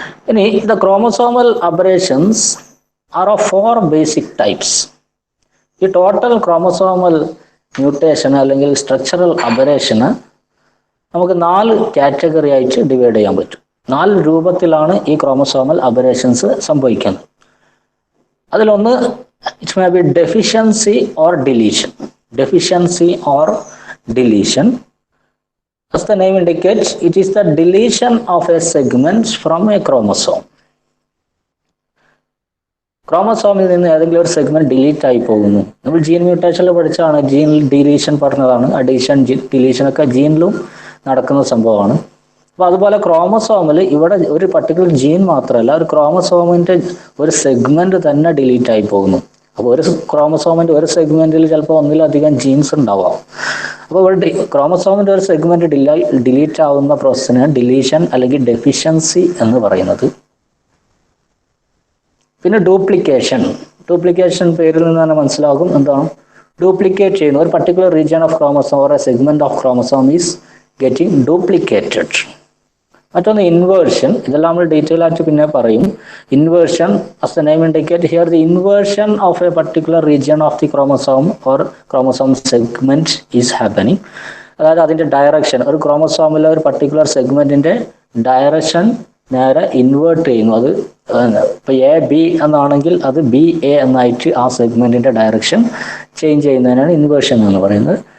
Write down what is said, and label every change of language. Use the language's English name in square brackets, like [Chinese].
[English] ഇനി the chromosomal aberrations are of 4 basic types. [Malayalam] ഈ total chromosomal mutation അല്ലെങ്കിൽ structural അബറേഷന് നമുക്ക് 4 കാറ്റഗറി ആയിട്ട് ഡിവൈഡ് ചെയ്യാൻ പറ്റും. 4 രൂപത്തിലാണ് ഈ ക്രോമസോമൽ അബറേഷൻസ് സംഭവിക്കുന്നത്. അതിലൊന്ന്, [English] it may be deficiency or deletion. Deficiency or deletion. As the name indicates, it is the deletion of a segment from a chromosome. [Malayalam] ക്രോമസോമിൽ നിന്ന് ഏതെങ്കിലും ഒരു സെഗ്മെന്റ് ഡിലീറ്റ് ആയി പോകുന്നു. നമ്മൾ ജീൻ മ്യൂട്ടേഷനിൽ പഠിച്ചാണ്, ജീൻ ഡിലീഷൻ പറഞ്ഞതാണ്. അഡീഷൻ ഡിലീഷൻ ഒക്കെ ജീനിലും നടക്കുന്ന സംഭവമാണ്. അപ്പൊ അതുപോലെ ക്രോമസോമിൽ ഇവിടെ ഒരു പർട്ടിക്കുലർ ജീൻ മാത്രമല്ല, ഒരു ക്രോമസോമിന്റെ ഒരു സെഗ്മെന്റ് തന്നെ ഡിലീറ്റ് ആയി പോകുന്നു. അപ്പോൾ ഒരു ക്രോമസോമിന്റെ ഒരു സെഗ്മെന്റിൽ ചിലപ്പോൾ ഒന്നിലധികം ജീൻസ് ഉണ്ടാവാം. അപ്പോൾ ഇവിടെ ക്രോമസോമിന്റെ ഒരു സെഗ്മെന്റ് ഡിലീറ്റ് ആവുന്ന പ്രോസസ്സിനെ ഡിലീഷൻ അല്ലെങ്കിൽ ഡെഫിഷ്യൻസി എന്ന് പറയുന്നത്. പിന്നെ ഡ്യൂപ്ലിക്കേഷൻ. ഡ്യൂപ്ലിക്കേഷൻ പേരിൽ നിന്ന് തന്നെ മനസ്സിലാകും എന്താണ്. ഡ്യൂപ്ലിക്കേറ്റ് ചെയ്യുന്നു, ഒരു [English] Particular region of chromosome or a segment of chromosome is getting duplicated. [Malayalam] മറ്റൊന്ന് ഇൻവേർഷൻ. ഇതെല്ലാം നമ്മൾ ഡീറ്റെയിൽ ആയിട്ട് പിന്നെ പറയും. [English] Inversion, as the name indicate, here the inversion of a particular region of the chromosome or chromosome segment is happening. [Malayalam] അതായത് അതിന്റെ direction, ഒരു ക്രോമസോമിലെ ഒരു പർട്ടിക്കുലർ സെഗ്മെന്റിന്റെ ഡയറക്ഷൻ നേരെ ഇൻവേർട്ട് ചെയ്യുന്നു. അത് ഇപ്പൊ എ ബി എന്നാണെങ്കിൽ അത് ബി എ എന്നായിട്ട് ആ സെഗ്മെന്റിന്റെ ഡയറക്ഷൻ ചേഞ്ച് ചെയ്യുന്നതിനാണ് ഇൻവേർഷൻ എന്ന് പറയുന്നത്.